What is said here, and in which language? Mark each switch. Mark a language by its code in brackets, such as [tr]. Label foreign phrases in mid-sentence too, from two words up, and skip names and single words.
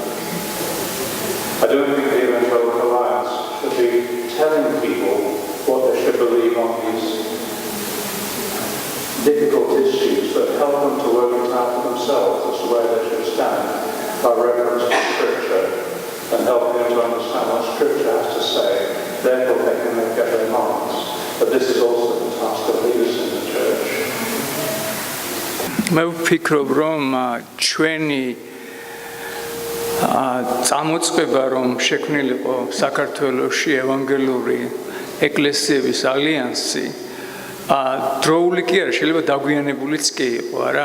[en] I don't think the Evangelical Alliance should be telling people what they should believe on these difficult issues, but help them to work it out for themselves as to where they should stand by reference to Scripture and help them to understand what Scripture has to say. Therefore they can make up their minds. But this is also the task of leaders in the church. [ka] მე ვფიქრობ, რომ ჩვენი წამოწყება, რომ შექმნილიყო საქართველოში ევანგელური ეკლესიების ალიანსი, დროული კი არა, შეიძლება დაგვიანებულიც კი იყო, არა?